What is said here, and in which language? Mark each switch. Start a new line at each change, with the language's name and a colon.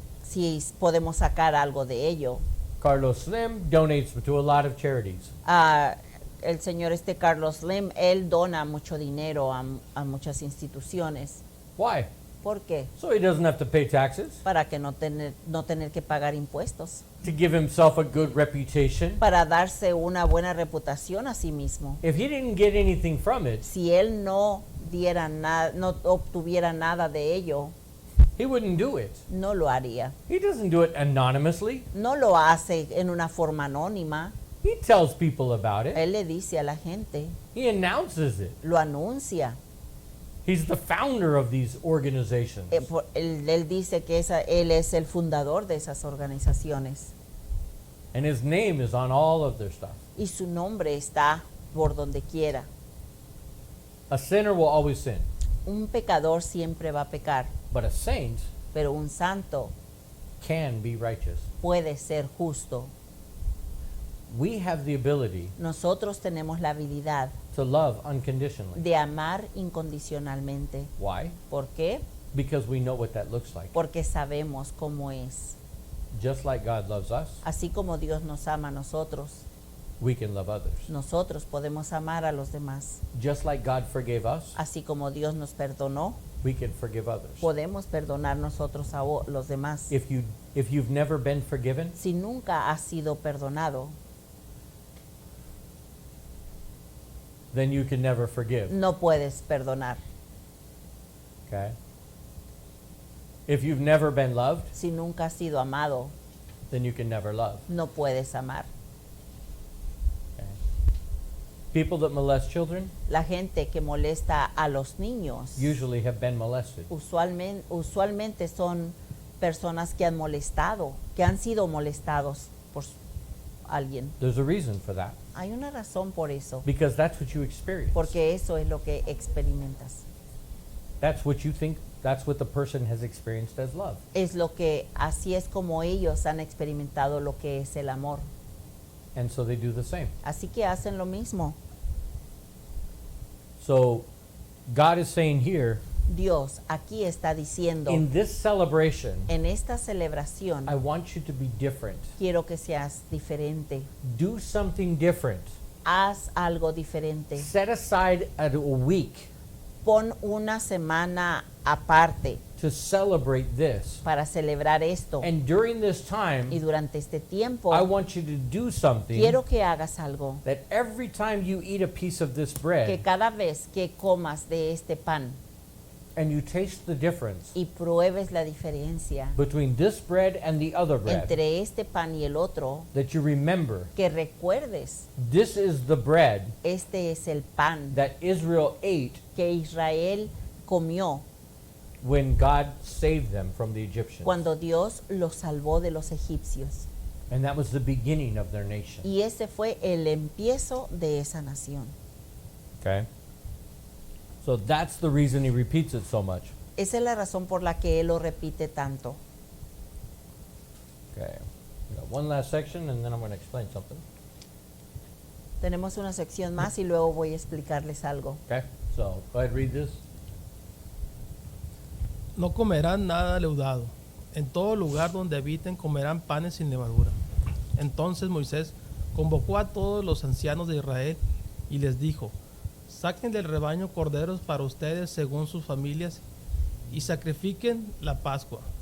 Spanish: Si podemos sacar algo de ello.
English: Carlos Slim donates to a lot of charities.
Spanish: El señor Carlos Slim, él dona mucho dinero a muchas instituciones.
English: Why?
Spanish: ¿Por qué?
English: So he doesn't have to pay taxes,
Spanish: Para que no tener que pagar impuestos.
English: to give himself a good reputation.
Spanish: Para darse una buena reputación a sí mismo.
English: If he didn't get anything from it,
Spanish: Si él no obtuviera nada de ello,
English: he wouldn't do it.
Spanish: no lo haría.
English: He doesn't do it anonymously.
Spanish: No lo hace en una forma anónima.
English: He tells people about it.
Spanish: Él le dice a la gente,
English: He announces it.
Spanish: lo anuncia.
English: He's the founder of these organizations.
Spanish: Él dice que él es el fundador de esas organizaciones.
English: And his name is on all of their stuff.
Spanish: Y su nombre está por donde quiera.
English: A sinner will always sin,
Spanish: Un pecador siempre va a pecar,
English: but a saint
Spanish: pero un santo
English: can be righteous.
Spanish: puede ser justo.
English: We have the ability
Spanish: Nosotros tenemos la habilidad
English: to love unconditionally.
Spanish: de amar incondicionalmente.
English: Why?
Spanish: ¿Por qué?
English: Because we know what that looks like.
Spanish: Porque sabemos cómo es.
English: Just like God loves us,
Spanish: Así como Dios nos ama a nosotros,
English: we can love others.
Spanish: nosotros podemos amar a los demás.
English: Just like God forgave us,
Spanish: Así como Dios nos perdonó,
English: we can forgive others.
Spanish: podemos perdonar nosotros a los demás.
English: If you've never been forgiven,
Spanish: Si nunca has sido perdonado,
English: then you can never forgive.
Spanish: no puedes perdonar.
English: Okay? If you've never been loved,
Spanish: Si nunca has sido amado,
English: then you can never love.
Spanish: no puedes amar.
English: People that molest children
Spanish: La gente que molesta a los niños
English: usually have been molested.
Spanish: usualmente son personas que han molestado, que han sido molestados por alguien.
English: There's a reason for that.
Spanish: Hay una razón por eso,
English: Because that's what you experience.
Spanish: porque eso es lo que experimentas.
English: That's what you think, that's what the person has experienced as love.
Spanish: Es lo que, así es como ellos han experimentado lo que es el amor.
English: And so they do the same.
Spanish: Así que hacen lo mismo.
English: So God is saying here,
Spanish: Dios aquí está diciendo,
English: in this celebration,
Spanish: en esta celebración,
English: I want you to be different.
Spanish: quiero que seas diferente.
English: Do something different.
Spanish: Haz algo diferente.
English: Set aside a week
Spanish: Pon una semana aparte
English: to celebrate this.
Spanish: para celebrar esto.
English: And during this
Spanish: Y
English: time,
Spanish: durante este tiempo,
English: I want you to do something
Spanish: quiero que hagas algo.
English: that every time you eat a piece of this
Spanish: Que
English: bread
Spanish: cada vez que comas de este pan
English: and you taste the difference
Spanish: y pruebes la diferencia
English: between this bread and the other bread,
Spanish: entre este pan y el otro,
English: that you remember
Spanish: que recuerdes,
English: this is the bread
Spanish: este es el pan
English: that Israel ate
Spanish: que Israel comió
English: when God saved them from the Egyptians.
Spanish: cuando Dios los salvó de los egipcios.
English: And that was the beginning of their nation.
Spanish: Y ese fue el empiezo de esa nación.
English: Okay? So that's the reason he repeats it so much.
Spanish: Esa es la razón por la que Él lo repite tanto.
English: Okay. We got one last section and then I'm going to explain something.
Spanish: Tenemos una sección más y luego voy a explicarles algo.
English: Okay? So go ahead, read this.
Spanish: No comerán nada leudado. En todo lugar donde habiten comerán panes sin levadura. Entonces Moisés convocó a todos los ancianos de Israel y les dijo: saquen del rebaño corderos para ustedes según sus familias y sacrifiquen la Pascua.